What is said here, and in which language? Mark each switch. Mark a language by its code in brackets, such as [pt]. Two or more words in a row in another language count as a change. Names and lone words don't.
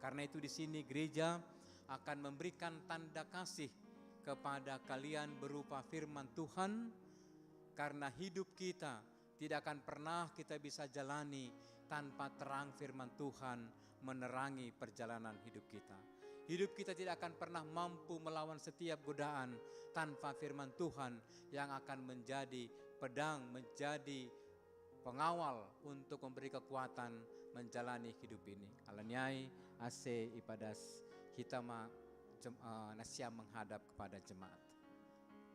[id] Karena itu di sini gereja akan memberikan tanda kasih kepada kalian berupa firman Tuhan, karena hidup kita tidak akan pernah kita bisa jalani tanpa terang firman Tuhan menerangi perjalanan hidup kita. Hidup kita tidak akan pernah mampu melawan setiap godaan tanpa firman Tuhan yang akan menjadi pedang, menjadi pengawal untuk memberi kekuatan menjalani hidup ini. [bts] Alanyai ase ipadas kita nasia [id] menghadap kepada jemaat.